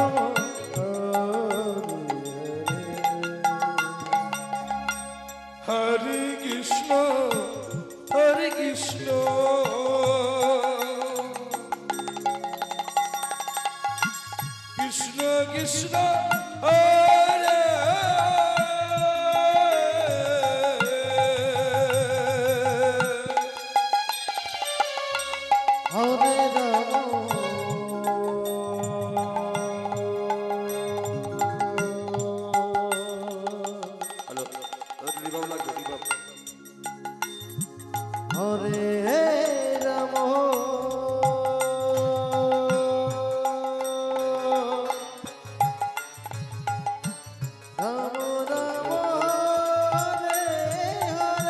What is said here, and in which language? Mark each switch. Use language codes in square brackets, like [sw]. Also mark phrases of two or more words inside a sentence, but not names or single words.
[bn] হরে কৃষ্ণ হরে কৃষ্ণ কৃষ্ণ কৃষ্ণ হরে Hare Rama, হ্যালো রিভাব লাগবে রিভাব Hare Rama, Rama Rama, Hare